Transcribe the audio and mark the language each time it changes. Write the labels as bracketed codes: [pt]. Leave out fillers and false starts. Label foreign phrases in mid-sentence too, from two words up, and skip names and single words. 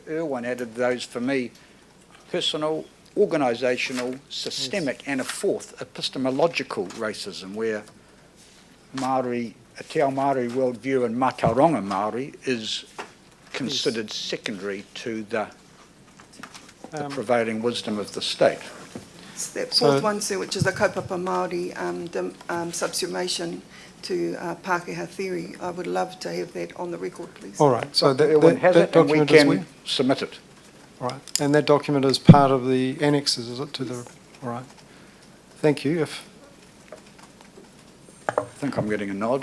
[en] Irwin added those for me: personal, organisational, systemic, and a fourth, epistemological racism, where Māori, a [mi] Te Ao Māori [en] worldview and [mi] Mātauranga Māori [en] is considered secondary to the prevailing wisdom of the state. It's that fourth one, sir, which is the [mi] kaupapa Māori [en] subsumation to Pākehā theory. I would love to have that on the record, please. All right, so Dr. Irwin has it, and we can submit it. All right, and that document is part of the annexes, is it, to the, all right. Thank you. I think I'm getting a nod.